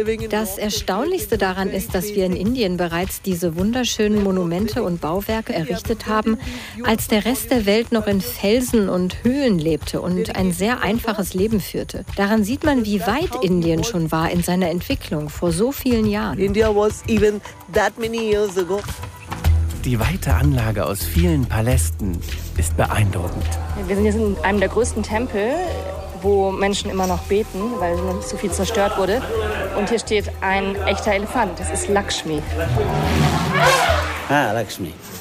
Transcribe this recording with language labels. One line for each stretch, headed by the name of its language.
German: Das Erstaunlichste daran ist, dass wir in Indien bereits diese wunderschönen Monumente und Bauwerke errichtet haben, als der Rest der Welt noch in Felsen und Höhlen lebte und ein sehr einfaches Leben führte. Daran sieht man, wie weit Indien schon war in seiner Entwicklung vor so vielen Jahren.
English: India was even that many years ago.
German: Die weite Anlage aus vielen Palästen ist beeindruckend. Wir sind jetzt in einem der größten Tempel, wo Menschen immer noch beten, weil noch nicht so viel zerstört wurde. Und hier steht ein echter Elefant, das ist Lakshmi. Ah, Lakshmi.